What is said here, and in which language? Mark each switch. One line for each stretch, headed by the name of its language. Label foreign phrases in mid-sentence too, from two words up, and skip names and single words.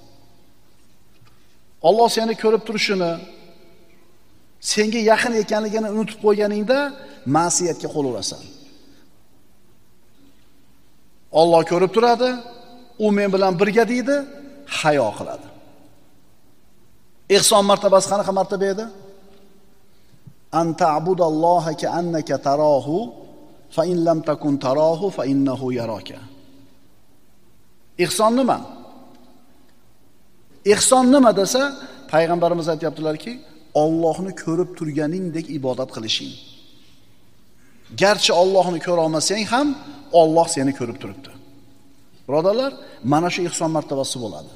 Uzbek: Alloh seni ko'rib turishini, senga yaqin ekanligini unutib qo'yganingda, ma'siyatga qo'l urasan. Alloh ko'rib turadi, u men bilan birga deydi, hayo qiladi. Ihson martabasi qanaqa martaba edi?
Arabic: أن تعبد الله كأنك تراه فإن لم تكن تراه فإنه يراك.
Uzbek: Ihson nima? Ihson nima desa, payg'ambarimiz aytibdilarki, Allohni ko'rib turganingdek ibodat qilishing. Garchi Allohni ko'ra olmasang ham, Alloh seni ko'rib turibdi. Birodarlar, mana shu ihson martabasi bo'ladi.